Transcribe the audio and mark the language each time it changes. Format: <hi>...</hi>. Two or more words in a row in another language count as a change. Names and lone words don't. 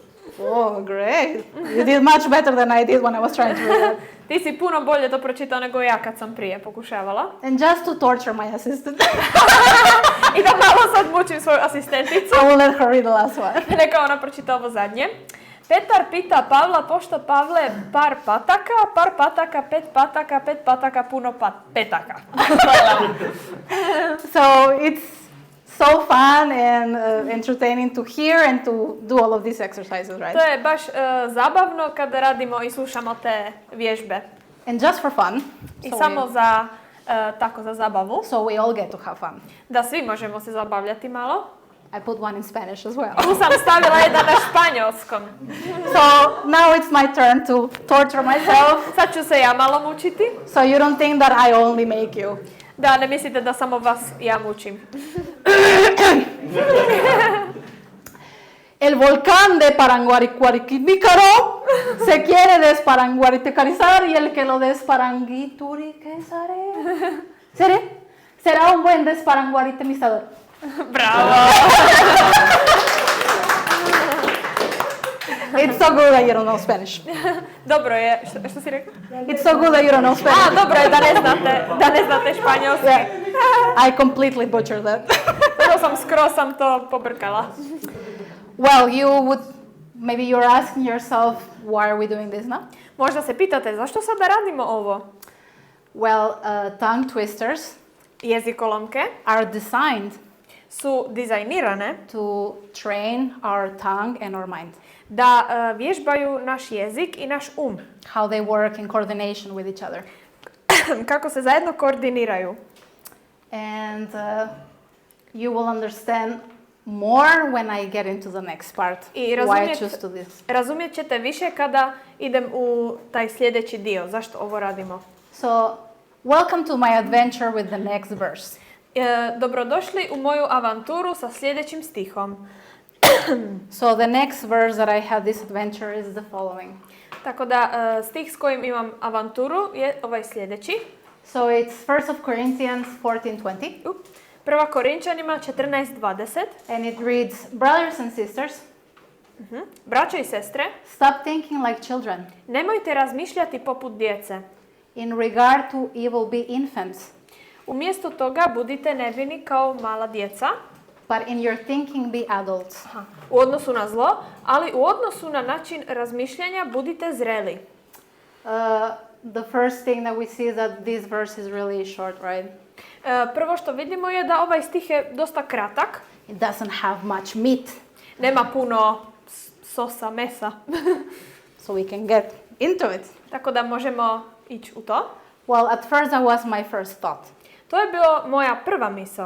<en>Oh, great. You did much better than I did when I was trying to read it.</en> <hr>Ti si puno bolje to pročitao nego ja kad sam prije pokušavala.</hr> <en>And just to torture my assistant,</en> <hr>I da malo sad mučim svoju asistenticu.</hr> <en>I will let her read the last one.</en> <hr>Neka ona pročita ovo zadnje. Petar pita Pavla, pošto Pavle par pataka, pet pataka, puno petaka.</hr> <en>So it's so fun and entertaining to hear and to do all of these exercises, right?</en> <hr>To je baš zabavno kada radimo i slušamo te vježbe.</hr> <en>And just for fun. I So</en> <hr>samo za zabavu.</hr> <en>so we all get to have fun.</en> <hr>Da svi možemo se zabavljati malo.</hr> <en>I put one in Spanish as well.</en> <hr>Tu sam stavila jedan na španjolskom.</hr> <en>So now it's my turn to torture myself.</en> <hr>Sad ću se ja malo mučiti.</hr> <en>So you don't think that I only make you.</en> <hr>Da ne mislite da samo vas ja mučim.</hr> <es>El volcán de Paranguaricuariquícaro se quiere desparanguaritecarizar y el que lo desparanguituriquezare será un buen desparanguaritemizador.</es> <en>Bravo! It's so good that you don't know Spanish.</en> <hr>Dobro je, što si rekao?</hr> <en>It's so good that you don't know Spanish.</en> <hr>Dobro je da ne znate španjolski.</hr> <en>Yeah. I completely butchered that.</en> <hr>Skroz sam to pobrkala.</hr> <en>Well, maybe you're asking yourself, why are we doing this now?</en> <hr>Možda se pitate, zašto sada radimo ovo?</hr> <en>Well, tongue twisters</en> <hr>Jezikolomke</hr> <en>are designed</en> <hr>su dizajnirane</hr> <en>to train our tongue and our mind.</en> <hr>Da vježbaju naš jezik i naš</hr> <en>How they work in coordination with each other.</en> <hr>Kako se zajedno koordiniraju.</hr> <en>And you will understand more when I get into the next part. Why I choose to this.</en> <hr>Razumjet ćete više kada idem u taj sljedeći dio. Zašto ovo radimo?</hr> <en>So, welcome to my adventure with the next verse.</en> <hr>Dobrodošli u moju avanturu sa sljedećim stihom.</hr> <en>So the next verse that I have this adventure is the following.</en> <hr>Tako da stih s kojim imam avanturu je ovaj sljedeći.</hr> <en>So it's 1 Corinthians 14:20.</en> <hr>Prva Korinčanima 14:20.</hr> <en>And it reads, brothers and sisters,</en> <hr>Braćo i sestre,</hr> <en>stop thinking like children.</en> <hr>Nemojte razmišljati poput djece.</hr> <en>In regard to evil, be infants.</en> <hr>Umjesto toga budite nevini kao mala djeca.</hr> <en>But in your thinking, be adults.</en> <hr>U odnosu na zlo, ali u odnosu na način razmišljanja budite zreli.</hr> <en>The first thing that we see is that this verse is really short, right?</en> <hr>Prvo što vidimo je da ovaj stih je dosta kratak.</hr> <en>It doesn't have much meat.</en> <hr>Nema puno sosa, mesa.</hr> <en>So we can get into it.</en> <hr>Tako da možemo ići u to.</hr> <en>Well, at first that was my first thought.</en> <hr>To je bilo moja prva misao.</hr>